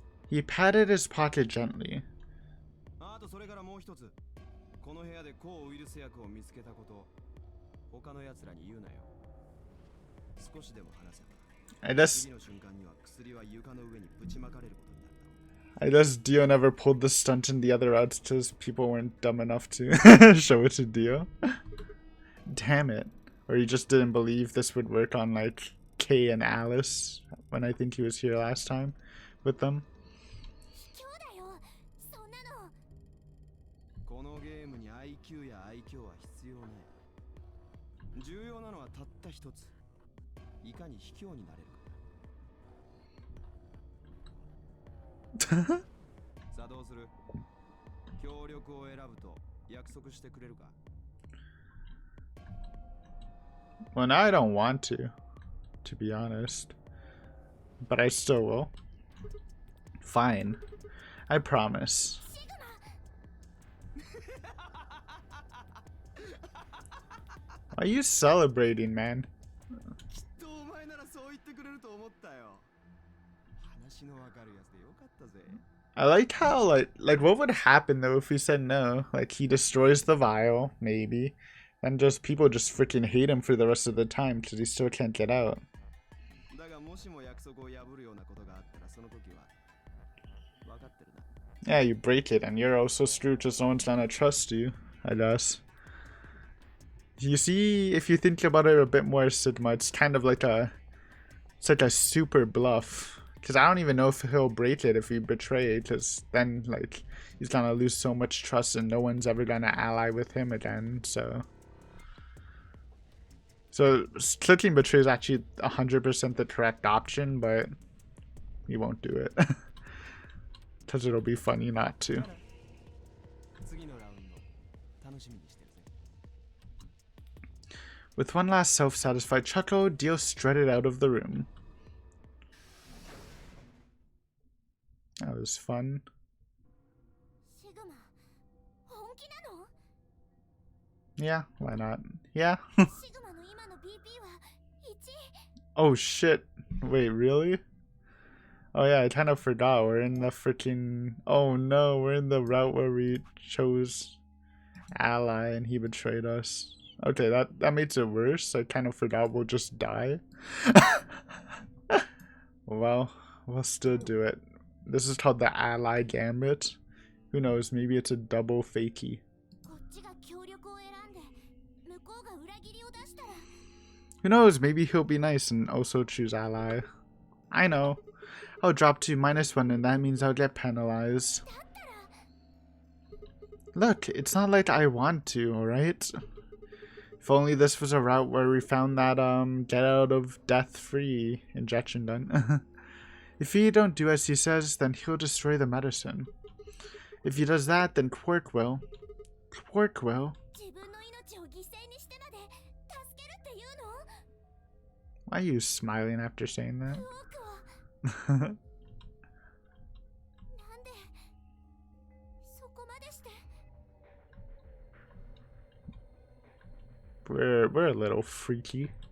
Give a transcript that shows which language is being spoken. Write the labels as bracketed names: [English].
[English] He patted his pocket gently. [Japanese] あとそれからもう一つ、この部屋で抗ウイルス薬を見つけたこと、他の奴らに言うなよ。少しでも話せば [English] I guess [Japanese] 次の瞬間には薬は床の上にぶちまかれることになるだろう。 [English] I guess Dio never pulled the stunt in the other routes because people weren't dumb enough to show it to Dio. Damn it. Or he just didn't believe this would work on like Kay and Alice when I think he was here last time with them. [Japanese] 卑怯だよ、そんなの。このゲームに IQ や愛嬌は必要ない。重要なのはたった一つ、いかに卑怯になれるか。さあどうする？協力を選ぶと約束してくれるか？ [English] Well, now I don't want to be honest. But I still will. Fine. I promise. Why are you celebrating, man? [Japanese] きっとお前ならそう言ってくれると思ったよ。話のわかるやつでよかったぜ。 [English] I like how like what would happen though if we said no? Like he destroys the vial, maybe, and just people just freaking hate him for the rest of the time because he still can't get out. [Japanese] だがもしも約束を破るようなことがあったらその時は分かってるな。 [English] Yeah, you break it and you're also screwed because no one's gonna trust you, I guess. You see, if you think about it a bit more, Sigma, it's kind of like it's like a super bluff. Because I don't even know if he'll break it if we betray it, because then, like, he's gonna lose so much trust and no one's ever gonna ally with him again, so... So, clicking betray is actually 100% the correct option, but he won't do it. Because it'll be funny not to. [Japanese] 次のラウンド楽しみにしてるぜ。 [English] With one last self-satisfied chuckle, Dio strutted out of the room. That was fun. [Japanese] シグマ、本気なの？ [English] Yeah, why not? Yeah. [Japanese] シグマの今の BP は1。 [English] Oh shit. Wait, really? Oh yeah, I kind of forgot. We're in the freaking... Oh no, we're in the route where we chose ally and he betrayed us. Okay, that makes it worse. I kind of forgot we'll just die. Well, we'll still do it. This is called the ally gambit. Who knows, maybe it's a double fakie. [Japanese] こっちが協力を選んで、向こうが裏切りを出したら。 [English] Who knows, maybe he'll be nice and also choose ally. I know. I'll drop to -1 and that means I'll get penalized. Look, it's not like I want to, alright? If only this was a route where we found that get out of death free injection done. If he don't do as he says, then he'll destroy the medicine. If he does that, then Quark will. Quark will. [Japanese] 自分の命を犠牲にしてまで助けるっていうの？ [English] Why are you smiling after saying that? [Japanese] クオークを。なんでそこまでして。 [English] We're a little freaky.